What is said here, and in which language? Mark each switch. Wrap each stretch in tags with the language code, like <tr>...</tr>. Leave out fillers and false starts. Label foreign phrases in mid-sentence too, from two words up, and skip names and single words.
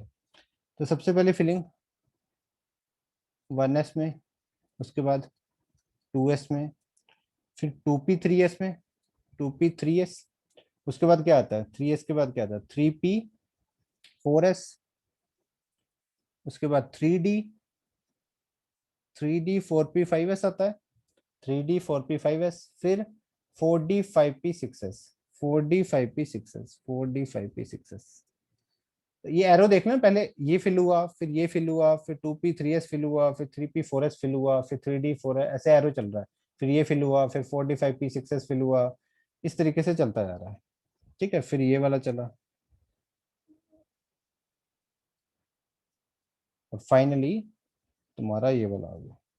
<hi>तो सबसे पहले फिलिंग 1s में, उसके बाद 2s में, फिर 2p 3s में, 2p 3s, उसके बाद क्या आता है 3s के बाद क्या आता है 3p 4s, उसके बाद 3d, 3d 4p 5s आता है, 3d 4p 5s, फिर 4d 5p 6s, 4d 5p 6s, 4d 5p 6s। ये एरो देखना, पहले ये फिल हुआ, फिर ये फिल हुआ, फिर 2p 3s फिल हुआ, फिर 3p 4s फिल हुआ, फिर 3d 4s, ऐसे एरो चल रहा है, फिर ये फिल हुआ, फिर 4d 5p 6s फिल हुआ, इस तरीके से चलता जा रहा है, ठीक है, फिर ये वाला चला, और फाइनली तुम्हारा ये वाला आ गया।</hi>